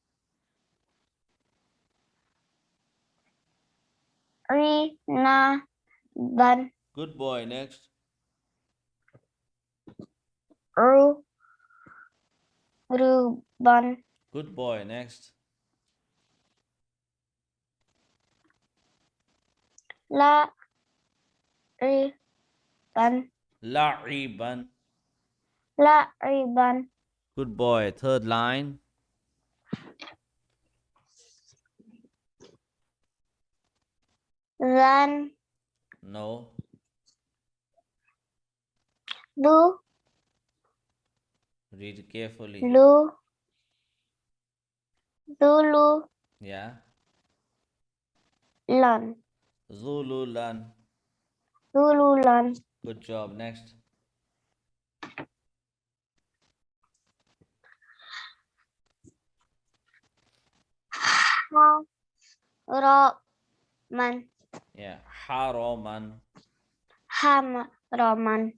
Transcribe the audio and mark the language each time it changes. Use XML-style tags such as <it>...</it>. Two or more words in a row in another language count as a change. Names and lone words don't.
<ar>Rina. Ban.</ar> <en>Good boy. Next.</en> <ar>Ru. Ruban.</ar> <en>Good boy. Next.</en> <ar>La. Ri. Ban. La'iban. La'iban.</ar> <en>Good boy. Third line.</en> <ar>Zan.</ar> <en>No.</en> <ar>Du.</ar> <en>Read carefully.</en> <ar>Lu. Zulu.</ar> <en>Yeah.</en> <ar>Lan. Zululan. Zululan.</ar> <en>Good job. Next.</en> <ar>Roman. Yeah. Haroman. Ham. Roman.</ar>